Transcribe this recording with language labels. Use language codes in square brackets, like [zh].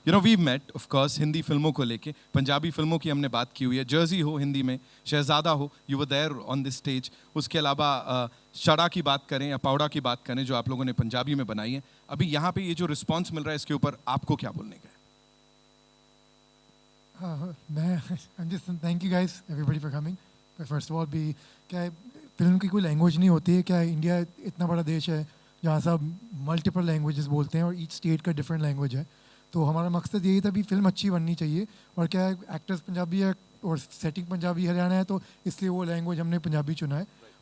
[en] you know we met of course [hi] Hindi फिल्मों को लेके, पंजाबी फिल्मों की हमने बात की हुई है. जर्सी हो हिंदी में, शहजादा हो, [en] You were there on this stage. [hi] उसके अलावा शड़ा की बात करें या पावड़ा की बात करें जो आप लोगों ने पंजाबी में बनाई है. अभी यहाँ पे ये जो रिस्पॉन्स मिल रहा है इसके ऊपर आपको क्या बोलने का है? [en] मैं I'm just thank you guys everybody for coming. But first of all [hi] भी क्या है, फिल्म की कोई लैंग्वेज नहीं होती है. क्या है, इंडिया इतना बड़ा देश है जहाँ सब मल्टीपल लैंग्वेजेस बोलते हैं और ईच स्टेट का डिफरेंट लैंग्वेज है. तो हमारा मकसद यही था भी फिल्म अच्छी बननी चाहिए. और क्या है, एक्टर्स पंजाबी है और सेटिंग पंजाबी हरियाणा है, तो इसलिए वो लैंग्वेज हमने पंजाबी चुना है.